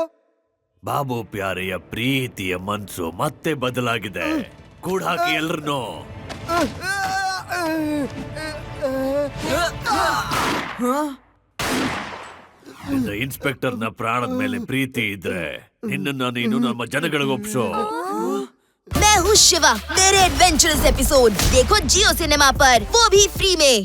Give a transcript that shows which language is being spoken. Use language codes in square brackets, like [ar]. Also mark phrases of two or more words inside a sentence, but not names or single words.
[kn] ಬಾಬು ಪ್ಯಾರೆಯ ಪ್ರೀತಿಯ ಮನ್ಸು ಮತ್ತೆ ಬದಲಾಗಿದೆ. ಕೂಡ ಹಾಕಿ ಎಲ್ರನ್ನೂ. ಇನ್ಸ್ಪೆಕ್ಟರ್ನ ಪ್ರಾಣದ ಮೇಲೆ ಪ್ರೀತಿ ಇದ್ರೆ ನಿನ್ನನ್ನ ನೀನು ನಮ್ಮ ಜನಗಳಿಗೆ ಒಪ್ಸೋ. [hi] मैं हूँ शिवा मेरे [en] adventurous episode [hi] देखो जियो सिनेमा पर, वो भी फ्री में।